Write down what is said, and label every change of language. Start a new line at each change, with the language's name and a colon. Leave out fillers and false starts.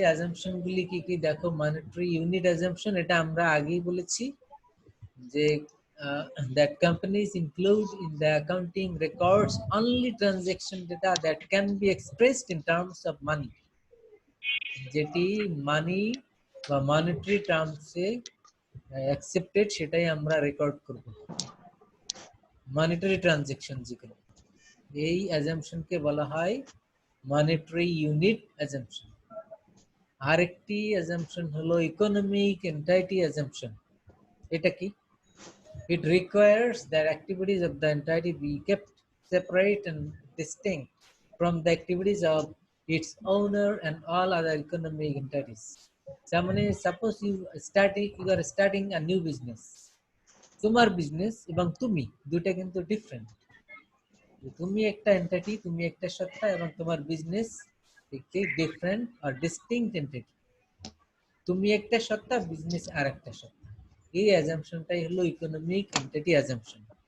Bangla: Assumption গুলি কি কি দেখো,
English: monetary unit assumption,
Bangla: এটা আমরা আগেই বলেছি যে
English: that companies include in the accounting records only transaction data that can be expressed in terms of money,
Bangla: যেটি মানি বা মনিটারি টার্মসে অ্যাকসেপ্টেড সেটাই আমরা রেকর্ড করব। মনিটারি ট্রানজ্যাকশন যেগুলো, এই অ্যাজাম্পশনকে বলা হয় মনিটারি ইউনিট অ্যাজাম্পশন। আরেকটি অ্যাজাম্পশন হলো ইকোনমিক এন্টাইটি অ্যাজাম্পশন। এটা কি?
English: It requires that activities of the entity be kept separate and distinct from the activities of its owner and all other economic entities. Suppose you are starting a new business.
Bangla: তোমার business এবং তুমি দুটো কিন্তু different. তুমি একটা entity, তুমি একটা সত্তা, এবং তোমার বিজনেস একটি ডিফারেন্ট আর ডিস্টিংক্ট এন্টিটি। তুমি একটা সত্তা, বিজনেস আর একটা সত্তা। এই অ্যাজাম্পশনটাই হলো ইকোনমিক এন্টিটি অ্যাজাম্পশন।